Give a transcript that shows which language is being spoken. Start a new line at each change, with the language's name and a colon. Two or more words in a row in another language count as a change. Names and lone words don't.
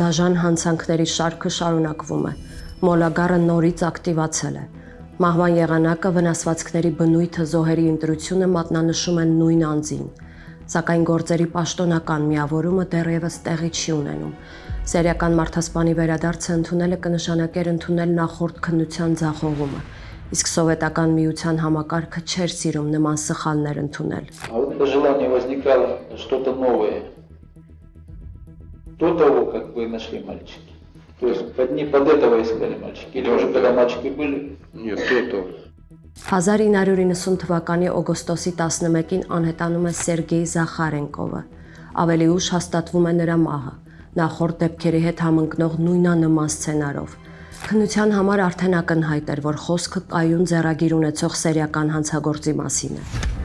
Armenian: դաժան հանցանքների շարքը շարունակվում է։ Մոլագարը նորից ակտիվացել է։ Մահվան եղանակը, վնասվածքների բնույթը, զոհերի ընտրությունը մատնանշում են նույն անձին։ Սակայն գործերի պաշտոնական միավորումը դեռևս տեղի չի ունենում։ Սերիական մարդասպանի վերադարձը ընդունելը կնշանակեր ընդունել նախորդ քննության ձախողումը, իսկ սովետական միության համակարգը չէր սիրում նման սխալներ ընդունել։
Russian: А вот желание возникало что-то новое. До того, как вы нашли мальчики. То есть под этого искали мальчики. Или уже когда мальчики были? Нет, до этого.
Armenian: 1990 թվականի օգոստոսի 11-ին անհետանում է Սերգեյ Զախարենկովը։ Ավելի ուշ հաստատվում է նրա մահը, նախորդ դեպքերի հետ համընկնող նույնանման սցենարով։ Քննության համար արդեն ակնհայտ էր, որ խոսքը կայուն ձեռագիր ունեցող սերիական հանցագործի մասին է։